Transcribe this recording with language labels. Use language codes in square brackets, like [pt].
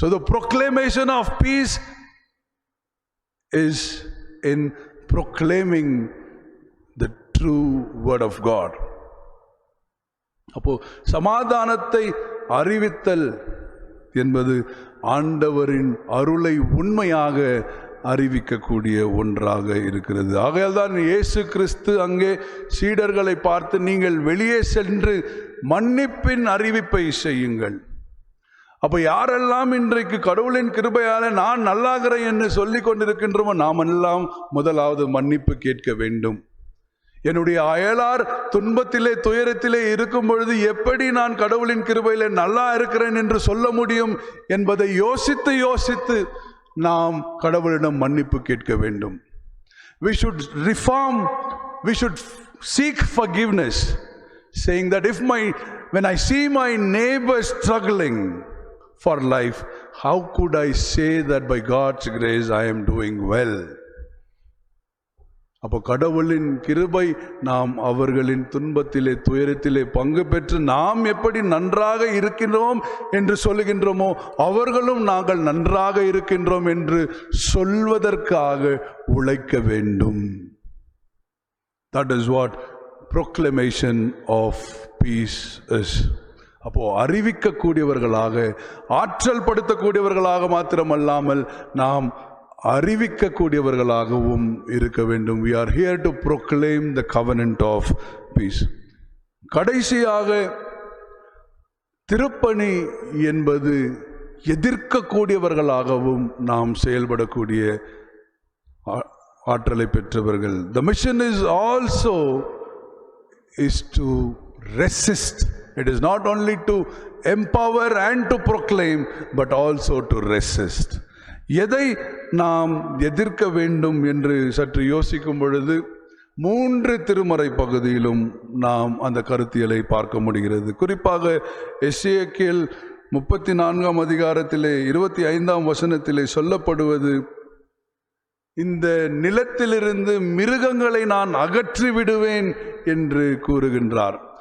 [en] So the proclamation of peace is in proclaiming the true word of God. [ta] அப்போ சமாதானத்தை அறிவித்தல் என்பது ஆண்டவரின் அருளை உண்மையாக அறிவிக்கக்கூடிய ஒன்றாக இருக்கிறது. ஆகையால் தான் இயேசு கிறிஸ்து அங்கே சீடர்களை பார்த்து, நீங்கள் வெளியே சென்று மன்னிப்பின் அறிவிப்பை செய்யுங்கள். அப்ப யாரெல்லாம் இன்றைக்கு கடவுளின் கிருபையால நான் நல்லாகிறேன் என்று சொல்லிக் கொண்டிருக்கின்றோமோ நாம் எல்லாம் முதலாவது மன்னிப்பு கேட்க வேண்டும். என்னுடைய அயலார் துன்பத்திலே துயரத்திலே இருக்கும் பொழுது எப்படி நான் கடவுளின் கிருபையிலே நல்லா இருக்கிறேன் என்று சொல்ல முடியும் என்பதை யோசித்து நாம் கடவுளிடம் மன்னிப்பு கேட்க வேண்டும். [en] We should reform, we should seek forgiveness, saying that when I see my neighbor struggling for life, how could I say that by God's grace I am doing well? [ta] அப்போ கடவுளின் கிருபை நாம் அவர்களின் துன்பத்திலே துயரத்திலே பங்கு பெற்று நாம் எப்படி நன்றாக இருக்கின்றோம் என்று சொல்லுகின்றோமோ அவர்களும் நாங்கள் நன்றாக இருக்கின்றோம் என்று சொல்வதற்காக உழைக்க வேண்டும். [en] That is what proclamation of peace is. [ta] அப்போ அறிவிக்கக்கூடியவர்களாக, ஆற்றல் படுத்தக்கூடியவர்களாக மாத்திரமல்லாமல் நாம் அறிவிக்கக்கூடியவர்களாகவும் இருக்க வேண்டும். [en] We are here to proclaim the covenant of peace. [ta] கடைசியாக திருப்பணி என்பது எதிர்க்கக்கூடியவர்களாகவும் நாம் செயல்படக்கூடிய ஆற்றலை பெற்றவர்கள். [en] The mission is also is to resist. It is not only to empower and to proclaim, but also to resist. [ta] எதை நாம் எதிர்க்க வேண்டும் என்று சற்று யோசிக்கும் பொழுது 3 திருமறை பகுதியிலும் நாம் அந்த கருத்தியலை பார்க்க முடிகிறது. குறிப்பாக எசேக்கியேல் 34ஆம் அதிகாரத்திலே 25ஆம் வசனத்திலே சொல்லப்படுவது, இந்த நிலத்திலிருந்து மிருகங்களை நான் அகற்றி விடுவேன் என்று கூறுகின்றார்.